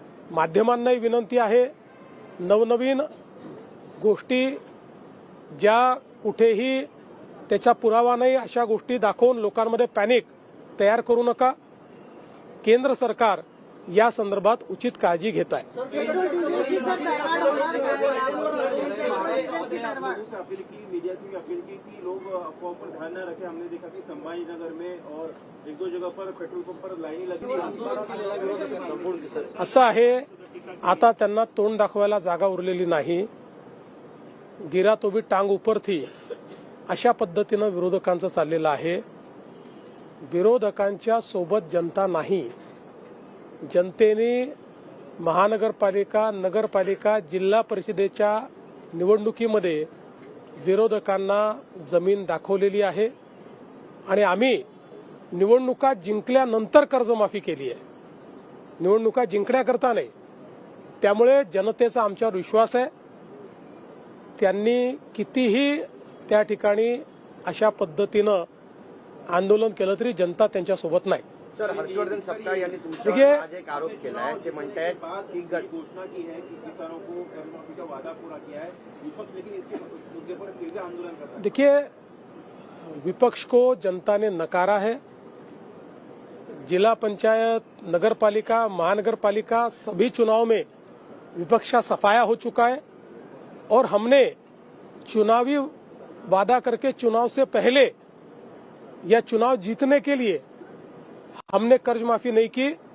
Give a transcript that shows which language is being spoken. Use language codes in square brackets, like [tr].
[mr] माध्यमांनाही विनंती आहे, नवनवीन गोष्टी ज्या कुठेही त्याचा पुरावा नाही अशा गोष्टी दाखवून लोकांमध्ये पॅनिक तयार करू नका। केंद्र सरकार या संदर्भात उचित काळजी घेत आहे। [hi] लोग अफवाह पर ध्यान न रखें। हमने देखा कि संभाजीनगर में और एक दो जगह पर पेट्रोल पंप पर लाइनें लगी। [mr] असं आहे, आता त्यांना तोंड दाखवायला जागा उरलेली नाही। [hi] गिरा तो भी टांग ऊपर थी [mr] अशा पद्धतीनं विरोधकांचं चाललेलं आहे। विरोधकांच्या सोबत जनता नाही। जनतेने महानगरपालिका, नगरपालिका, जिल्हा परिषदेच्या निवडणुकीमध्ये विरोधकांना जमीन दाखवलेली आहे आणि आम्ही निवडणुका जिंकल्यानंतर कर्जमाफी केली आहे, निवडणुका जिंकण्याकरता नाही। त्यामुळे जनतेचा आमच्यावर विश्वास आहे। त्यांनी कितीही त्या ठिकाणी अशा पद्धतीनं आंदोलन केलं तरी जनता त्यांच्या सोबत नाही। सर, हर्षवर्धन सपकाळ यांनी तुमच्यावर आज एक आरोप केला है, ते म्हणतायत की [hi] घोषणा की है कि किसानों को कर्जमाफी का वादा पूरा किया है विपक्ष, लेकिन इसके मुद्दे पर फिर भी आंदोलन कर रहा है। देखिए, विपक्ष को जनता ने नकारा है। जिला पंचायत, नगरपालिका, महानगरपालिका सभी चुनाव में विपक्ष का सफाया हो चुका है और हमने चुनावी वादा करके चुनाव से पहले या चुनाव जीतने के लिए हमने कर्ज माफी नहीं की।